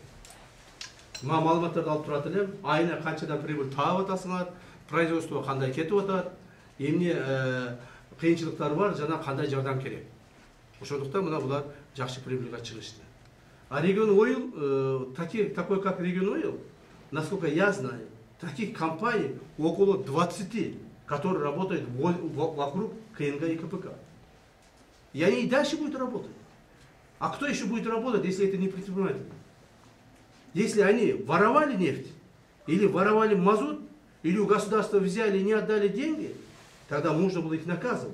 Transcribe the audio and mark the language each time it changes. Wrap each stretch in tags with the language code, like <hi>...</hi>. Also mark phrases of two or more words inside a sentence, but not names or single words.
<ky>Маалыматтарды алып турат элем. Айына канчадан прибыль таап атасыңар, производство кандай кетип атат, эмне кыйынчылыктар бар, жана кандай жардам керек. Ошондуктан мына булар жакшы прибыльга чыгышты.</ky> <ru>А регион Ойл, такой как регион Ойл, насколько я знаю, таких компаний около 20, которые работают вокруг КНГ и КПК. И они и дальше будут работать. А кто еще будет работать, если это не предприниматели? Если они воровали нефть, или воровали мазут, или у государства взяли и не отдали деньги, тогда нужно было их наказывать.</ru>